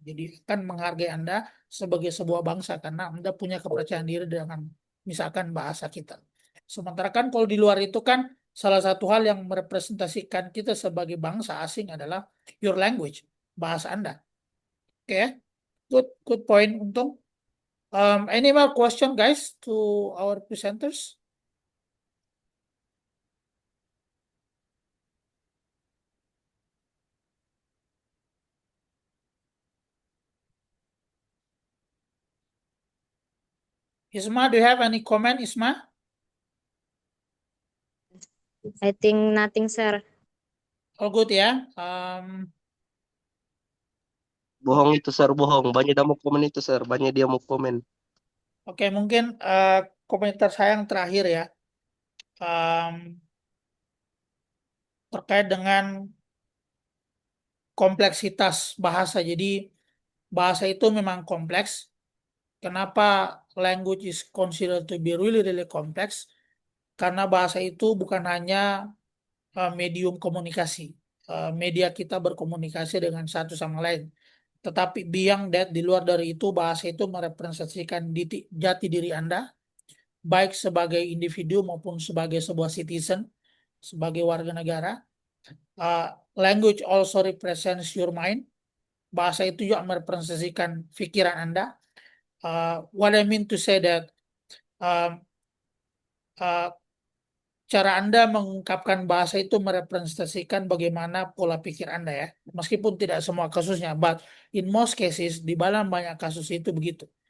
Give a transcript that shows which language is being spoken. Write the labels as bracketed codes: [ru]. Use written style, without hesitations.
[id] Jadi akan menghargai Anda sebagai sebuah bangsa karena Anda punya kepercayaan diri dengan misalkan bahasa kita. Sementara kan kalau di luar itu kan salah satu hal yang merepresentasikan kita sebagai bangsa asing adalah [en] your language, [id] bahasa Anda. [en] Oke, okay? Good point Untung. Any more question guys to our presenters? Isma, do you have any comment, Isma? I think nothing, sir. All good ya. [id] Bohong itu, Sir, bohong. Banyak dia mau komen itu, Sir. Banyak dia mau komen. Oke, mungkin komentar saya yang terakhir ya. Terkait dengan kompleksitas bahasa. Jadi bahasa itu memang kompleks. [en] Kenapa language is considered to be really really complex? [id] Karena bahasa itu bukan hanya medium komunikasi, media kita berkomunikasi dengan satu sama lain. Tetapi [en] beyond that, [id] di luar dari itu, bahasa itu merepresentasikan jati diri Anda, baik sebagai individu maupun sebagai sebuah citizen, sebagai warga negara. [en] Language also represents your mind. [id] Bahasa itu juga merepresentasikan pikiran Anda. [en] What I mean to say that [id] uh, uh, cara Anda mengungkapkan bahasa itu merepresentasikan bagaimana pola pikir Anda ya. Meskipun tidak semua kasusnya, [en] but in most cases, [id] di dalam banyak kasus itu begitu.